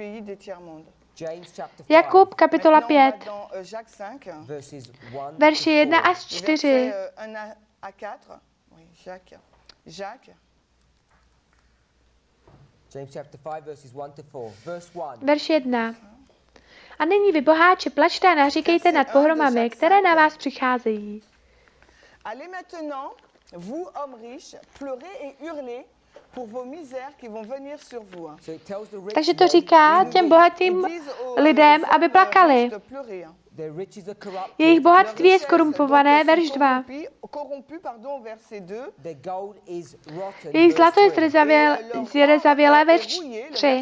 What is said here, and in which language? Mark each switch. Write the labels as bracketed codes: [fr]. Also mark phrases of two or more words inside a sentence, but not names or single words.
[cs] Jakub, kapitola 5, verši 1 až 4. Verš 1. A nyní vy boháči, plačte a naříkejte nad pohromami, které na vás přicházejí. [fr] Vous, hommes riches, pleurez et hurlez pour vos misères qui vont venir sur vous. [cs] Takže to říká těm bohatým lidem, aby plakali. Jejich bohatství je skorumpované, verš 2. Jejich zlato je zrezavělé, verš 3.